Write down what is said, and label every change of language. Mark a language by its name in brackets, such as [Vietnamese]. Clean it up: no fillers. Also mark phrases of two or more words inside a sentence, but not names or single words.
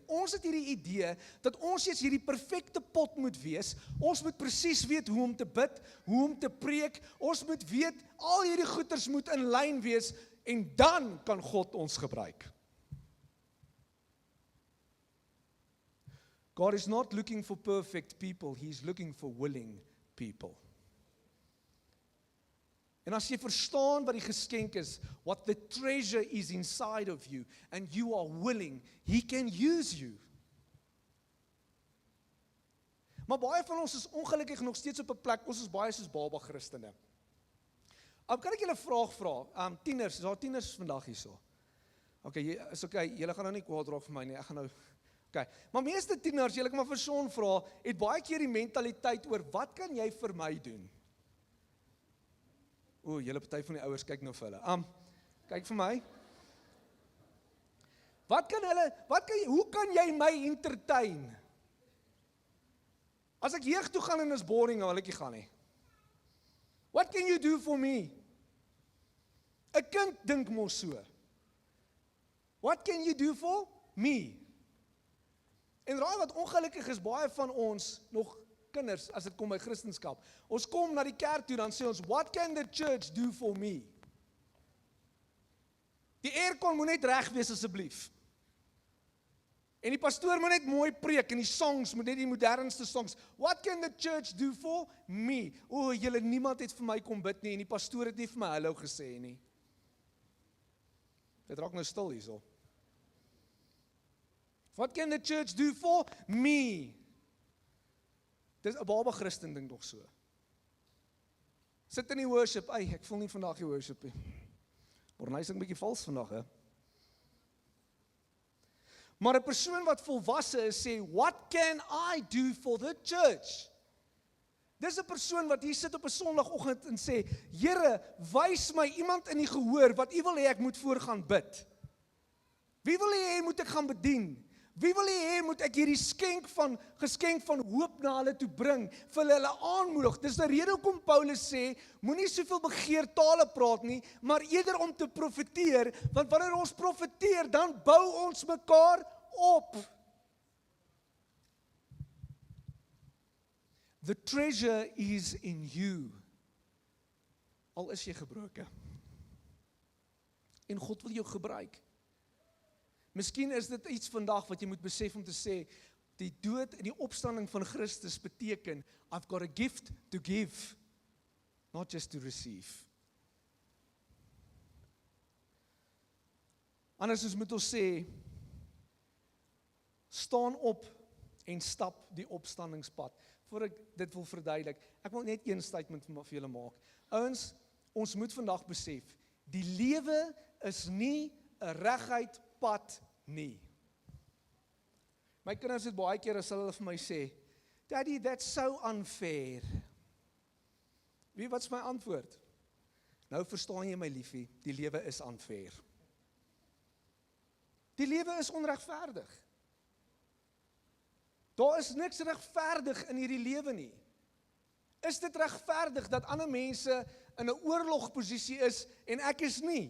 [Afrikaans] Ons het hierdie idee, dat ons eers hierdie perfekte pot moet wees, ons moet presies weet hoe om te bid, hoe om te preek, ons moet weet, al hierdie goeders moet in lyn wees, en dan kan God ons gebruik. [English] God is not looking for perfect people, He is looking for willing people. [Afrikaans] En as jy verstaan wat die geskenk is, [English] what the treasure is inside of you, and you are willing, He can use you. [Afrikaans] Maar baie van ons is ongelukkig nog steeds op 'n plek, ons is baie soos baba Christene. Kan ek julle 'n vraag vra? Tieners, is daar tieners vandag hierso? Okay, is okay, julle gaan nou nie kwaad raak vir my nie, ek gaan nou... Okay. Maar meeste tieners, julle kan maar vir Sean vra, het baie keer die mentaliteit oor, wat kan jy vir my doen? Julle party van die ouers kyk nou vir hulle. Kyk vir my. Hoe kan jy my entertain? As ek jeug toe gaan en is boring, dan wil ek nie gaan nie. [English] What can you do for me? [Afrikaans] 'n kind dink mos so. [English] What can you do for me? [Afrikaans] En raai wat ongelukkig is, baie van ons nog kinders, as dit kom by Christendom. Ons kom na die kerk toe, dan sê ons, [English] what can the church do for me? [Afrikaans] Die aircon moet net reg wees asseblief. En die pastoor moet net mooi preek, en die songs moet net die modernste songs. [English] What can the church do for me? [Afrikaans] O, julle, niemand het vir my kom bid nie, en die pastoor het nie vir my hallo gesê nie. Dit raak nou stil hierso. [English] What can the church do for me? [Afrikaans] Dis 'n baba Christen ding nog so. Sit in die worship, ek voel nie vandag die worship nie. Maar hy sing 'n bietjie vals vandag, hè. Maar 'n persoon wat volwasse is, sê, [English] what can I do for the church? [Afrikaans] Dis 'n persoon wat hier sit op 'n Sondagoggend en sê, Here, wys my iemand in die gehoor wat U wil hê ek moet voor gaan bid. Wie wil U hê moet ek gaan bedien? Wie wil U hê moet ek hierdie geskenk van hoop na hulle toe bring, vir hulle aanmoedig? Dis 'n rede hoekom Paulus sê, moenie soveel begeertale praat nie, maar eerder om te profeteer, want wanneer ons profeteer, dan bou ons mekaar op. [English] The treasure is in you. [Afrikaans] Al is jy gebroken. En God wil jou gebruik. Miskien is dit iets vandag wat jy moet besef om te sê, die dood en die opstanding van Christus beteken, [English] I've got a gift to give, not just to receive. [Afrikaans] Anders moet ons sê, staan op en stap die opstandingspad. Voor ek dit wil verduidelik, ek wil net een statement vir julle maak. Ouens, ons moet vandag besef, die lewe is nie 'n reguit pad nie. My kinders het baie keer as hulle vir my sê, [English] Daddy, that's so unfair. [Afrikaans] Wat's my antwoord? Nou verstaan jy my liefie, die lewe is unfair. Die lewe is onregverdig. Daar is niks regverdig in hierdie lewe nie. Is dit regverdig dat ander mense in 'n oorlogposisie is en ek is nie?